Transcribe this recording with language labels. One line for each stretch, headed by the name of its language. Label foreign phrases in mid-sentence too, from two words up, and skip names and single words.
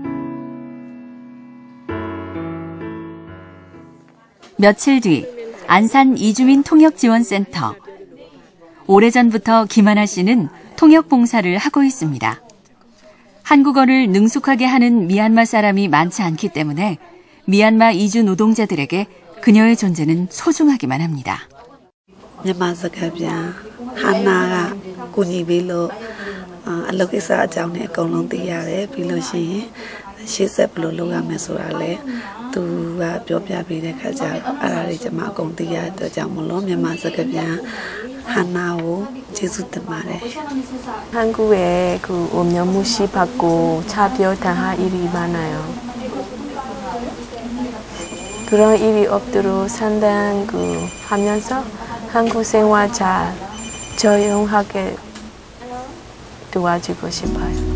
Korean: 며칠 뒤 안산 이주민 통역지원센터. 오래전부터 김하나 씨는 통역 봉사를 하고 있습니다. 한국어를 능숙하게 하는 미얀마 사람이 많지 않기 때문에 미얀마 이주 노동자들에게 그녀의 존재는 소중하기만 합니다.
Burmese: မြန်မာစကားပြန်ဟာနာကကိုညီပေးလို့အလုပ်ကိစ္စအကြောင်းနဲ့အကုန်လုံးသိရတယ်ပြီးလို့ရှိရင်ရှေ့ဆက်ဘယ်လိုလုပ်ရမလဲဆိုတာလဲသူကပြောပြပေးတဲ့ခါကျတော့အဲ့ဒါတွေကျွန်မအကုန်သိရတဲ့အတွက်ကြောင့်မလို့မြန်မာစကားပြန်ဟာနာကိုကျေးဇူးတင်ပါတယ်
Korean: 한국에 그 오면 무시받고 차별당할 일이 많아요. 그런 일이 없도록 상당 그 하면서 한국 생활 잘 적용하게 도와주고 싶어요.